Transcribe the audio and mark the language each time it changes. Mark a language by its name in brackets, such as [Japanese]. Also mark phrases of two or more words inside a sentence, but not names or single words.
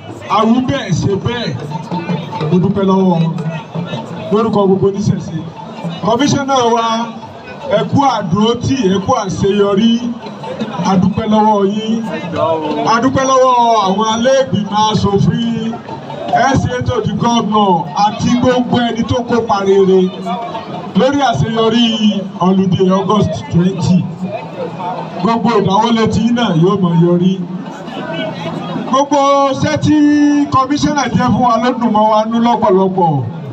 [Yoruba] A wí bẹ́ẹ̀, ṣe bẹ́ẹ̀, mo dúpẹ́ lọ́wọ́ wọn. Lórúkọ gbogbo oníṣẹ̀ṣe. Kọmíṣánná wa, ẹ kú àdúrótì, ẹ kú àṣeyọrí. A dúpẹ́ lọ́wọ́ yín. A dúpẹ́ lọ́wọ́ àwọn alẹ́ ìgbìmọ̀ aṣòfin, [English] S A to the governor [Yoruba] àti gbogbo ẹni tó kópa rere lórí àṣeyọrí [English] holiday August twenty. [Yoruba] Gbogbo ìdáwọ́lé tí náà yóò mọ yọrí. Gbogbo iṣẹ́ tí kọmíṣánná jẹ́ fún wa ló dùn mọ́ wa nú lọ́pọ̀lọpọ̀.